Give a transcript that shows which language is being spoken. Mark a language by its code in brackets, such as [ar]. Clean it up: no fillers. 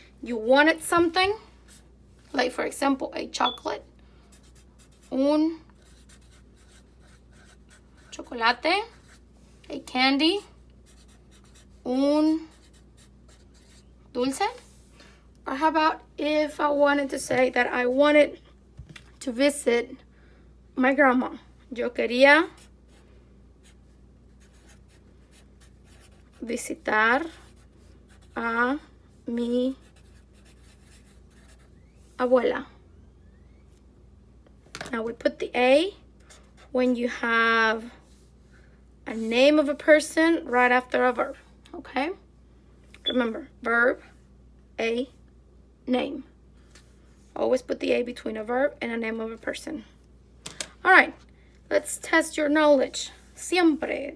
[en] You wanted something, like for example, a chocolate, [es] un chocolate, [en] a candy, [es] un dulce. [en] Or how about if I wanted to say that I wanted to visit my grandma? [es] Yo quería visitar a mi abuela. [en] Now we put the A when you have a name of a person right after a verb, okay? Remember, verb, a, name. Always put the A between a verb and a name of a person. All right, let's test your knowledge. Siempre.